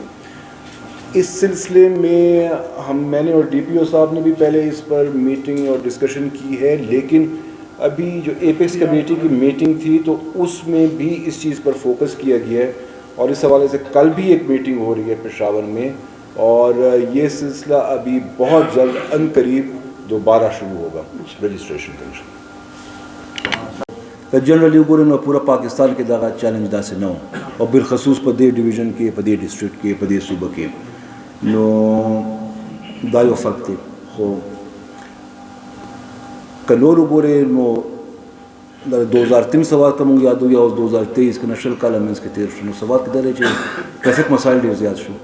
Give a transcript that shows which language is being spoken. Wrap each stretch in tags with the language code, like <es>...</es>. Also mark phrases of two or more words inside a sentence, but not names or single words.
<ur>اس سلسلے میں میں نے اور DPO صاحب نے بھی پہلے اس پر میٹنگ اور ڈسکشن کی ہے, لیکن ابھی جو</ur> <en>apex committee</en> <ur>کی میٹنگ تھی تو اس میں بھی اس چیز پر فوکس کیا گیا ہے، اور اس حوالے سے کل بھی ایک میٹنگ ہو رہی ہے پشاور میں، اور یہ سلسلہ ابھی بہت جلد ان قریب دوبارہ شروع ہوگا رجسٹریشن کا.</ur> <ps>جنرلی وګورئ نو پورا پاکستان کې دغه چیلنج داسې نه و، او بالخصوص په دې ډیویژن کې، په دې ډسټرکټ کې، په دې صوبه کې، نو دا یو فرق دی. خو که نور وګورئ نو د 2003 سواد ته مونږ یادو یا 2023 کې نشل کاله منځ کې تیر شو، نو سواد کې دا دی چې ټرافیک مسایل ډېر زیات شو.</ps>